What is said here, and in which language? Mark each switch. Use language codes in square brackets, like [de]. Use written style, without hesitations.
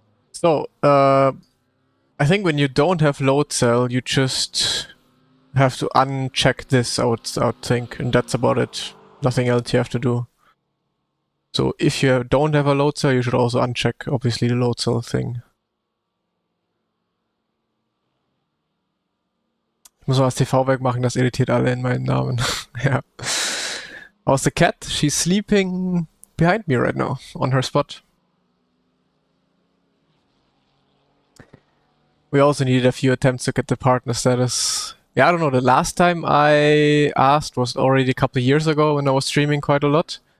[en] So, I think when you don't have load cell, you just have to uncheck this, I would think, and that's about it. Nothing else you have to do. So if you don't have a load cell, you should also uncheck, obviously, the load cell thing. [de] Ich muss mal das TV wegmachen, das irritiert alle in meinen Namen. [en] Ja. How's the cat? She's sleeping behind me right now, on her spot. We also needed a few attempts to get the partner status. Yeah, I don't know, the last time I asked was already a couple of years ago when I was streaming quite a lot.